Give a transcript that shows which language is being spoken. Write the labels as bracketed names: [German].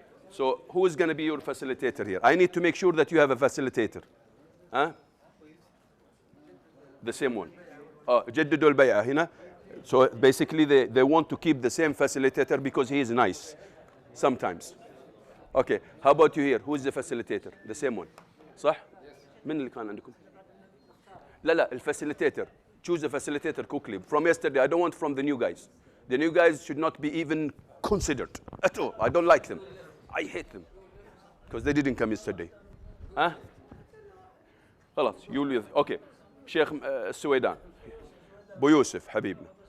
[English] So who is going to be your facilitator here? I need to make sure that you have a facilitator. Huh? The same one. [Arabic] جددوا البيعة هنا. [English] So basically they want to keep the same facilitator because he is nice sometimes. Okay, how about you here? Who is the facilitator? The same one. [Arabic] صح؟ من اللي كان عندكم؟ لا الفacilitator. [English] Choose a facilitator quickly. From yesterday, I don't want from the new guys. The new guys should not be even considered at all. I don't like them. I hate them because they didn't come yesterday. Huh? خلاص you okay. Sheikh Suwaidan. Abu Yusuf [Arabic] حبيبنا.